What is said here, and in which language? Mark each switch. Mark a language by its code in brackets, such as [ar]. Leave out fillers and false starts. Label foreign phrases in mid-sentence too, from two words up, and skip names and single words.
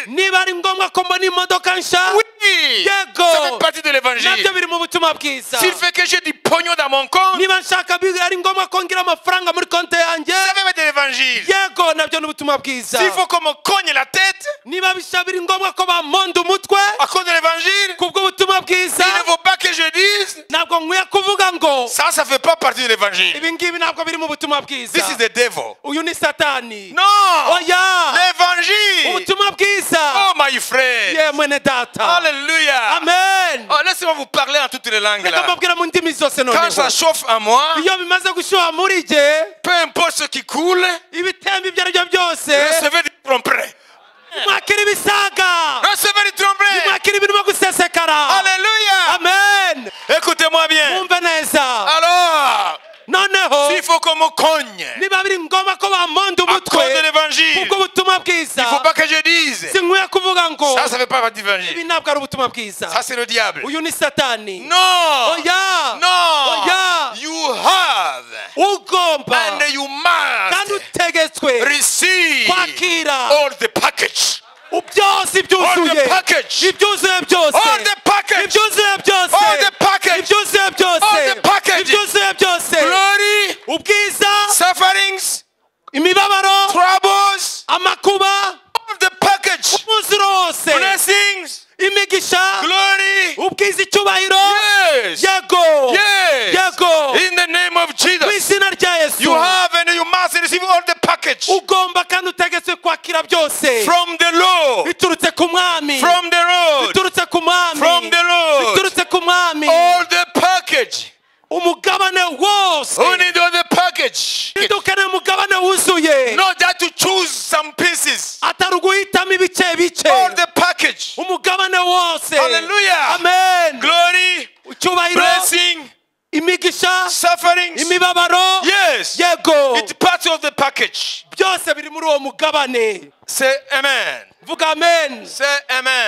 [rw] niba ari ngombwa ko mbona imodoka nshya [fr] oui, [rw] yego [fr] ça fait partie de l'évangile. [rw] nabyo biri mu butumwa bwiza [fr] S'il fait que j'ai du pognon dans mon compte, [rw] niba nshaka ari ngombwa ko ngira amafaranga muri konti yanjye [fr] ça fait partie de l'évangile. [rw] yego nabyo ni ubutumwa bwiza [fr] S'il faut qu'on me cogne la tête [rw] niba biri ngombwa ko bamonda umutwe [fr] à cause de l'évangile, [rw] kubw'ubutumwa bwiza [fr] il ne faut pas que je dise [rw] ntabwo nkwiye kuvuga ngo [fr] ça fait pas partie de l'évangile. [rw] ibi ngibi ntabwo biri mu butumwa [en] This [rw] bwiza [en] is the devil. [rw] uyu ni satani [fr] Non, [rw] oya [fr] l'évangile. [rw] ubutumwa bwiza [en] Oh my friend. [rw] ye mwene data [fr] Alléluia. [rw] amen [fr] Oh, laissez-moi vous parler en toutes les langues [rw] reka [fr] là. [rw] mbabwira mu ndimi zose [fr] Quand [rw] noneho [fr] ça chauffe en moi, [rw] iyo bimaze gushyuha muri jye [fr] peu importe ce qui coule, [rw] ibitembe ibyo ari byo byose [fr] recevez du tromperie. [rw] mwakira ibisaga [fr] Recevez du tromperie. [rw] mwakira ibirimo gusesekara [fr] Alléluia. [rw] amen [fr] Écoutez-moi bien. [rw] mwumve neza [fr] Alors, [rw] noneho [fr] s'il faut qu'on me cogne [rw] niba biri ngombwa ko bamonda [fr] à cause de [rw] umutwe [fr] l'évangile, [rw] kubw'ubutumwa bwiza [fr] il ne faut pas que je dise [rw] sinkwiye kuvuga ngo [fr] ça fait pas partie de [rw] ibi [fr] l'évangile. [rw] ntabwo ari ubutumwa bwiza [fr] Ça, c'est le diable. [rw] uyu ni satani [fr] Non. [rw] oya [fr] Non. [rw] oya [en] You have [rw] ugomba [en] and you [rw] kandi [en] must [rw] utegetswe [en] receive [rw] kwakira [en] all the package. [rw] byose [en] All [rw] ibyuzuye [en] the package. [rw] ibyuzuye byose [en] All the package. [rw] ibyuzuye byose [en] All the package. [rw] ibyuzuye byose [en] All the package. [rw] ibyuzuye byose [en] Glory, [rw] ubwiza [en] sufferings, [rw] imibabaro [en] troubles, [rw] amakuba [en] all the package. [rw] umwuzuro wose [en] Blessings, [rw] imigisha [en] glory. [rw] ubwiza icyubahiro [en] Yes. [rw] yego [en] Yes. [rw] yego [en] In the name of [rw] mu [en] Jesus. [rw] izina rya yesu [en] You have and you must receive all the package [rw] ugomba kandi utegetswe kwakira byose [en] from the Lord. [rw] biturutse ku mwami [en] From the Lord. [rw] biturutse ku mwami [en] From the Lord. [rw] biturutse ku mwami [en] All the package. [rw] umugabane wose [en] Who need all the package? [rw] dukeneye umugabane wuzuye [en] Not that to choose some pieces. [rw] atari uguhitamo ibice bice [en] All the package. [rw] umugabane wose [en] Hallelujah. [rw] amen [en] Glory, [rw] icyubahiro [en] blessing, [rw] imigisha [en] sufferings. [rw] imibabaro [en] Yes. [rw] yego [en] It's part of the package. [rw] byose biri muri uwo mugabane [en] Say amen. [rw] vuga amen [en] Say amen.